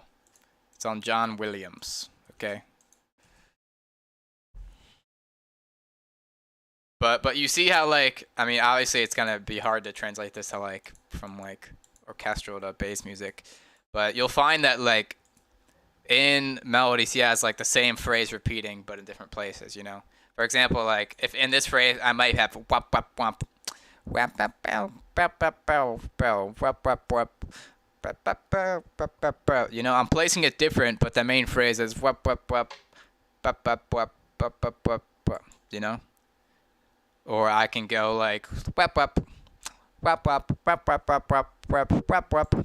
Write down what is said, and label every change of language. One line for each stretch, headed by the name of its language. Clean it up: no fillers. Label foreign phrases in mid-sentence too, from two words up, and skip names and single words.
English: It's on John Williams, okay? But you see how, like, I mean, obviously it's gonna be hard to translate this to, like, from, like, orchestral to bass music. But you'll find that, like, in melodies he has, like, the same phrase repeating, but in different places, you know? For example, like, if in this phrase I might have wap wap wamp, wap wap bow, wap wap bow, bow, wap wap wap. You know, I'm placing it different, but the main phrase is wap wap wap, wap wap wap, wap wap wap, wap, you know? Or I can go like wap wap, wap wap, wap wap wap wap wap wap wap.